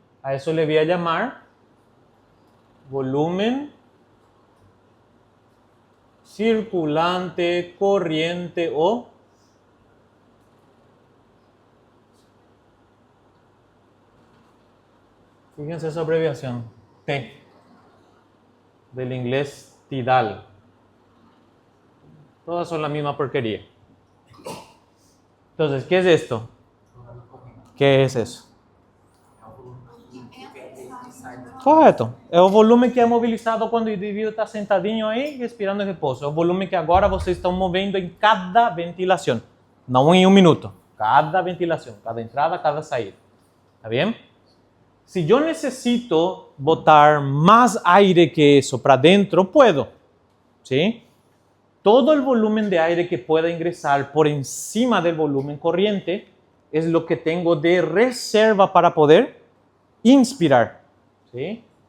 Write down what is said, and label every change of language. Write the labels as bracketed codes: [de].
[es] A eso le voy a llamar volumen circulante, corriente o fíjense esa abreviación, T, del inglés tidal. Todas son la misma porquería. Entonces, ¿qué es esto? ¿Qué es eso? [pt] É o volume que vem e sai do Correto. É o volume que é mobilizado quando o indivíduo está sentadinho aí, respirando em repouso. É o volume que agora vocês estão movendo em cada ventilação. Não em um minuto. Cada ventilação, cada entrada, cada saída. [es] ¿Está bien? Si yo necesito botar más aire que eso para adentro, puedo. ¿Sí? Todo el volumen de aire que pueda ingresar por encima del volumen corriente es lo que tengo de reserva para poder inspirar. ¿Sí?